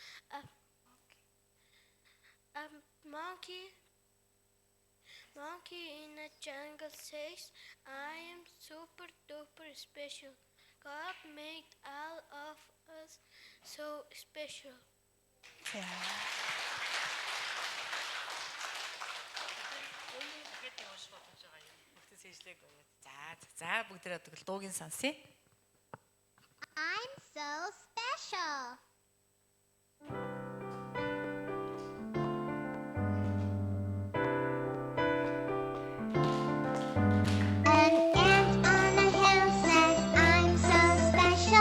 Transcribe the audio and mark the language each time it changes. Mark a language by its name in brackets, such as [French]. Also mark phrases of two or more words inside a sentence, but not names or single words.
[English] A monkey in a jungle says I am super duper special. God made all of us so special. [Mongolian] За бүгдээ тэгвэл дуугийн сонсъё. [English] I'm so special. An ant on a hill says I'm so special.